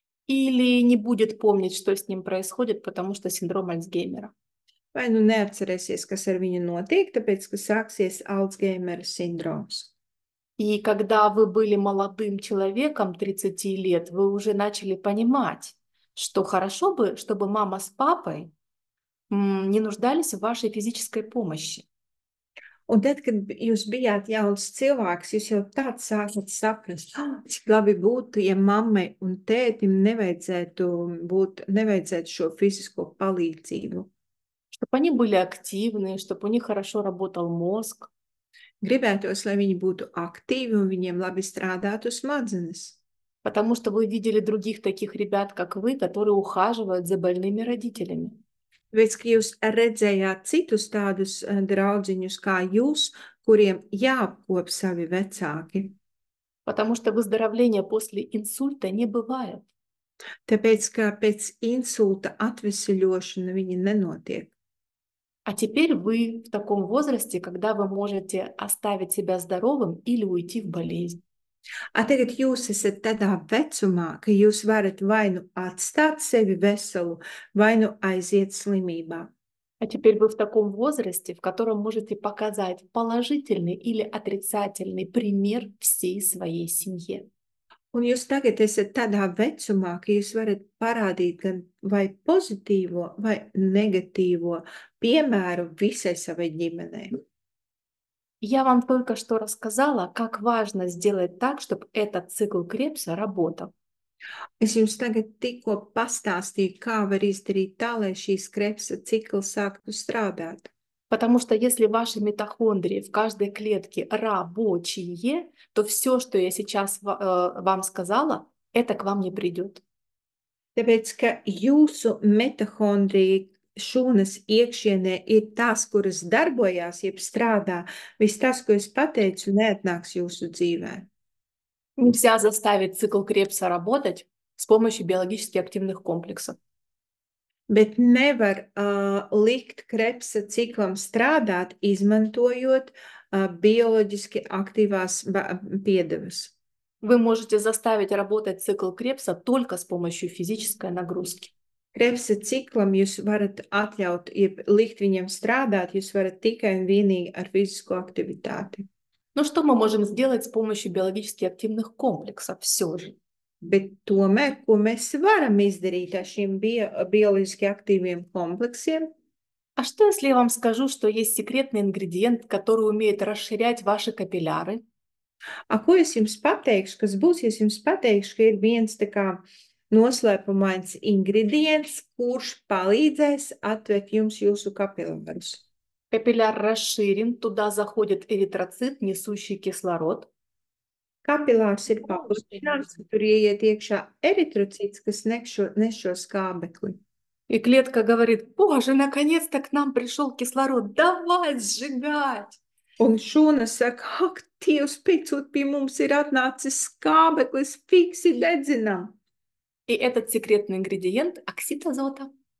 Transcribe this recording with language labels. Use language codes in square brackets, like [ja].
[ru] или не будет помнить, что с ним происходит, потому что синдром Альцгеймера. [lv] Vai nu neatcerēsies, kas ar viņu notiek, tāpēc, ka sāksies Alzheimera sindroms. [ru] И когда вы были молодым человеком 30 лет, вы уже начали понимать, что хорошо бы, чтобы мама с папой не нуждались в вашей физической помощи. [lv] Un tad, kad jūs bijāt jauns cilvēks, jūs jau tāds sākat saprast, cik labi būtu, ja mammai un tētim nevajadzētu šo fizisko palīdzību. [ru] Чтобы они были активны, чтобы у них хорошо работал мозг. [lv] Gribētos, lai viņi būtu aktīvi un viņiem labi strādātu smadzenes. [ru] Потому что вы видели других таких ребят, как вы, которые ухаживают за больными родителями. [lv] Tāpēc, ka jūs redzējāt citus tādus draudziņus kā jūs, kuriem jāapkop savi vecāki. [ru] Потому что выздоровления после инсульта не бывает. [lv] Tāpēc, ka pēc insulta atveseļošana viņi nenotiek. [ru] А теперь вы в таком возрасте, когда вы можете оставить себя здоровым или уйти в болезнь. [lv] Tagad jūs esat tādā vecumā, ka jūs varat vai nu atstāt sevi veselu, vai nu aiziet slimībā. [ru] А теперь вы в таком возрасте, в котором можете показать положительный или отрицательный пример всей своей семье. [lv] Un jūs tagad esat tādā vecumā, ka jūs varat parādīt gan vai pozitīvo, vai negatīvo piemēru visai savai ģimenei. [ru] Я вам только что рассказала, как важно сделать так, чтобы этот цикл Крепса работал. [lv] Es jums tagad tikko pastāstīju, kā var izdarīt tā, lai šīs Krebsa cikls sāktu strādāt. [ru] Потому что если ваши митохондрии в каждой клетке рабочие, то все, что я сейчас вам сказала, это к вам не придет. [lv] Tāpēc, ka jūsu mitohondrija šūnas iekšienē ir tās, kuras darbojās, jeb strādā, viss tas, ko es pateicu, neatnāks jūsu dzīvē. [ru] Нельзя заставить цикл Крепса работать с помощью биологически активных комплексов. [lv] Bet nevar likt Krebsa ciklam strādāt, izmantojot bioloģiski aktīvās piedevas. [ru] Вы можете заставить работать цикл Крепса только с помощью физической нагрузки. [lv] Krebsa ciklam jūs varat atļaut, jeb likt viņam strādāt, jūs varat tikai un vienīgi ar fizisko aktivitāti. [ru] Но что мы можем сделать с помощью биологически активных комплексов все же? [lv] Bet tomēr, ko mēs varam izdarīt ar šiem bioloģiski aktīviem kompleksiem? [ru] А что, если я вам скажу, что есть секретный ингредиент, который умеет расширять ваши капилляры? [lv] Ko es jums pateikšu, kas būs, ja es jums pateikšu, ka ir viens tā kā noslēpumains ingredients, kurš palīdzēs atvērt jums jūsu kapilārus? [ru] Капилляр расширен, туда заходит эритроцит, несущий кислород. [lv] Kapilārs ir paplašināts, tur ieiet iekšā eritrocīts, kas nes šo skābekli. [ru] И клетка говорит: боже, наконец-то к нам пришел кислород, давай сжигать! [lv] Un šūna saka, ak, Dievs, beidzot pie mums ir atnācis skābeklis, fiksi dedzinām. [ru] И этот секретный ингредиент – оксид азота.